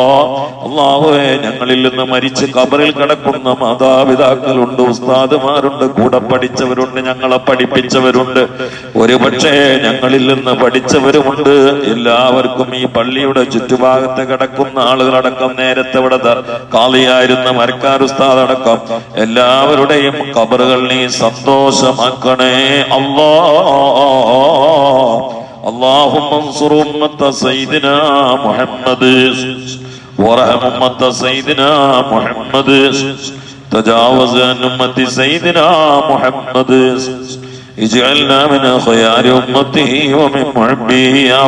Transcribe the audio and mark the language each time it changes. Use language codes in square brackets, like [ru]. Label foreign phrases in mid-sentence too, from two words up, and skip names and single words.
[ml] അല്ലാഹുവേ, ഞങ്ങളിൽ നിന്ന് മരിച്ച് ഖബറിൽ കിടക്കുന്ന മാതാപിതാക്കളുണ്ട്, ഉസ്താദുമാരുണ്ട്, കൂടെ പഠിച്ചവരുണ്ട്, ഞങ്ങളെ പഠിപ്പിച്ചവരുണ്ട്, ഒരുപക്ഷെ ഞങ്ങളിൽ നിന്ന് പഠിച്ചവരുമുണ്ട്. എല്ലാവർക്കും ഈ പള്ളിയുടെ ചുറ്റുഭാഗത്ത് കിടക്കുന്ന ആളുകളടക്കം, നേരത്തെ ഇവിടെ കാളിയായിരുന്ന മരക്കാർ ഉസ്താദ് അടക്കം എല്ലാവരുടെയും ഖബറുകൾ നീ സന്തോഷമാക്കണേ അല്ലാ. [ar] اللهم انصر أمة سيدنا محمد وارحم أمة سيدنا محمد تجاوز عن أمة سيدنا محمد اجعلنا من خيار أمته ومن محبه.